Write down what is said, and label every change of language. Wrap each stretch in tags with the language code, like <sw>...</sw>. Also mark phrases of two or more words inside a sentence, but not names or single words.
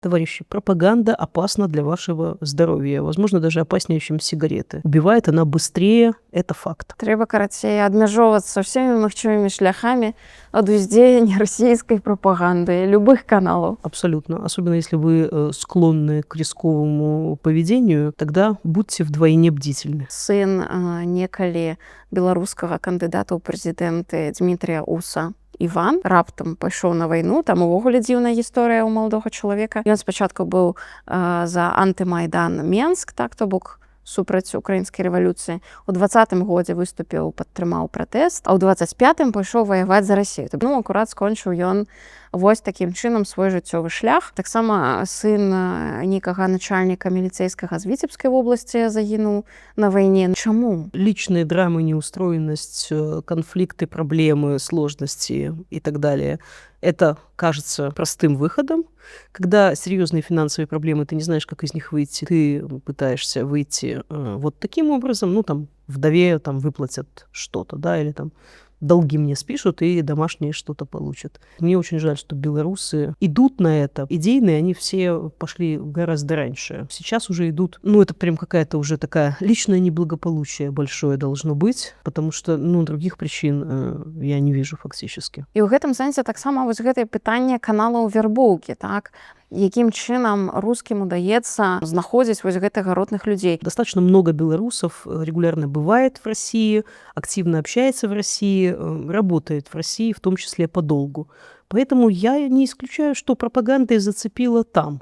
<ru>Товарищи, пропаганда опасна для вашего здоровья, возможно, даже опаснее, чем сигареты. Убивает она быстрее, это факт.</ru> <be>Трэба, карацей, абмяжоўвацца ўсімі магчымымі шляхамі ад уздзеяння расійскай прапаганды, любых каналаў.</be> <ru>Абсолютно. Особенно если вы склонны к рисковому поведению, тогда будьте вдвойне бдительны.</ru> <be>Сын некалі беларускага кандыдата ў прэзідэнты Дмітрія Уса Іван раптам пайшоў на вайну, там увогуле дзіўная гісторыя ў маладога чалавека. Ён спачатку быў за антымайдан Менск, так, то бок супраць украінскай рэвалюцыі. У 20-м годзе выступіў, падтрымаў пратэст, а ў 25-м пайшоў ваяваць за Расію. Ну, акурат скончыў ён вось такім чынам свой жыццёвы шлях. Таксама сын нейкага начальніка міліцэйскага з Віцебскай вобласці загінуў на вайне. Чаму?</be> <ru>Личные драмы, неустроенность, конфликты, проблемы, сложности и так далее. Это кажется простым выходом. Когда серьезные финансовые проблемы, ты не знаешь, как из них выйти, ты пытаешься выйти вот таким образом, ну, там, вдове там выплатят что-то, да, или там долги мне спишут, и домашние что-то получат. Мне очень жаль, что белорусы идут на это. Идейные они все пошли гораздо раньше. Сейчас уже идут, ну, это прям какая-то уже такая личное неблагополучие большое должно быть, потому что, ну, других причин я не вижу фактически.</ru> <be>І ў гэтым сэнсе таксама вось гэтае пытанне каналаў вярбоўкі, так? Якім чынам рускім удаецца знаходзіць вось гэтых гаротных людзей.</be> <ru>Достаточно много белорусов регулярно бывает в России, активно общается в России, работает в России, в том числе по долгу. Поэтому я не исключаю, что пропаганда и зацепила там.</ru>